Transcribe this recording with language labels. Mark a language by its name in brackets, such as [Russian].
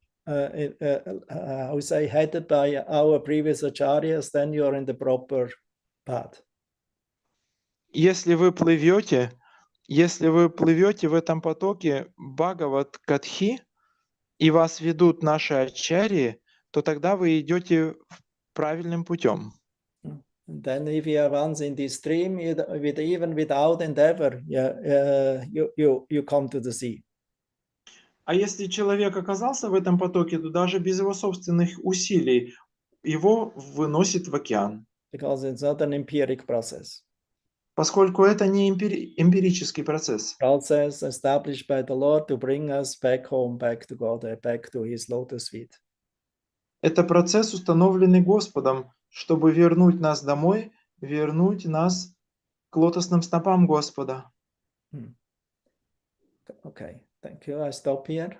[English] how say, headed by our previous acharyas, then you are in the proper path. [Russian] Если вы плывете в этом потоке Бхагават Катхи, и вас ведут наши ачарьи, то тогда вы идете правильным путем. [English] And then if you are once in this stream, even without endeavor, you come to the sea. [Russian] А если человек оказался в этом потоке, то даже без его собственных усилий его выносит в океан. [English] Because it's not an empiric process. [Russian] Поскольку это не эмпирический процесс. [English] Process established by the Lord to bring us back home, back to God, back to His lotus feet. [Russian] Это процесс, установленный Господом, чтобы вернуть нас домой, вернуть нас к лотосным стопам Господа. [English] Okay, thank you. I stop here.